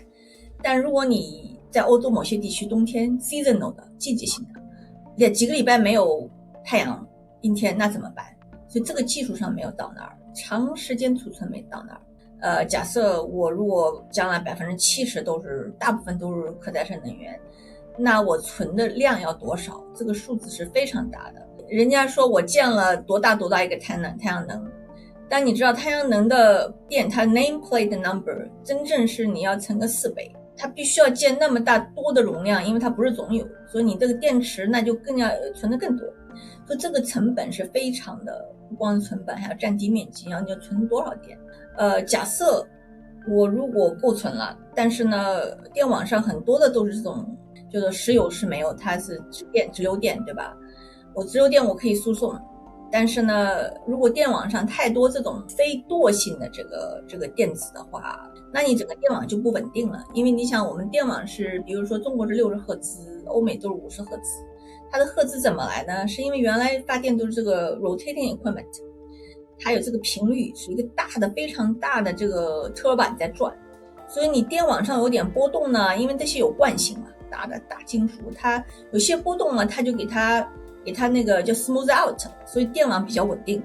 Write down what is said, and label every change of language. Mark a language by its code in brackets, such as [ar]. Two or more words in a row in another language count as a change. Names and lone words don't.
[zh] 但如果你在歐洲某些地區冬天 seasonal 的季節性的，也幾個禮拜沒有太陽陰天，那怎麼辦？所以這個技術上沒有到那兒，長時間儲存沒到那兒。假設我如果將來70% 大部分都是可再生能源，那我存的量要多少？這個數字是非常大的。人家說我建了多大一個太陽能，但你知道太陽能的電，它 [en] nameplate number [zh] 真正是你要乘個4倍，它必須要建那麼大多的容量，因為它不是總有，所以你這個電池那就更要存的更多，所以這個成本是非常的，不光是成本，還要占地面積，然後你要存多少電？假設我如果夠存了，但是呢，電網上很多的都是這種。就是石油是沒有，它是直流電，對吧？我直流電我可以輸送，但是呢，如果電網上太多這種非惰性的這個電子的話，那你整個電網就不穩定了。因為你想，我們電網是，比如說中國是60赫茲，歐美都是50赫茲，它的赫茲怎麼來呢？是因為原來發電都是這個 [en] rotating equipment， [zh] 它有這個頻率，是一個非常大的這個車板在轉，所以你電網上有點波動呢，因為這些有慣性嘛。大金屬，它有些波動嘛，它就給它那個叫 [en] smooth out， [zh] 所以電網比較穩定。